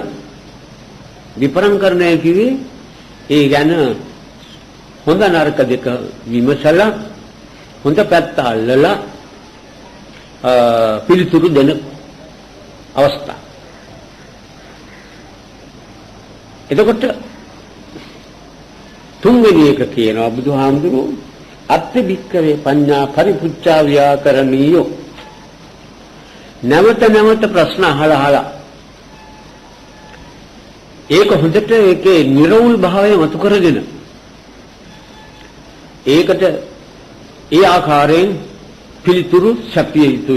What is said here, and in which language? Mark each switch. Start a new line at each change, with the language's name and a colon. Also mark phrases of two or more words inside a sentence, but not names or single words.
Sinhala: විපරම් කරන්නේ කිව්වේ ඒ ගැන හොඳ නරක දෙක විමසලා හොඳ පැත්ත අල්ලලා පිළිතුරු දෙන අවස්ථාව. එතකොට තුන්වෙනි එක කියනවා බුදුහාමුදුරුවෝ
Pali: අත්ති භික්කවේ පඤ්ඤා පරිපුච්ඡා ව්‍යාකරණීයෝ
Sinhala: නැවත නැවත ප්‍රශ්න අහලා ඒක හොඳට ඒකේ නිර්වුල් භාවය මතු කරගෙන ඒකට ඒ ආකාරයෙන් පිළිතුරු සැපිය යුතුයි.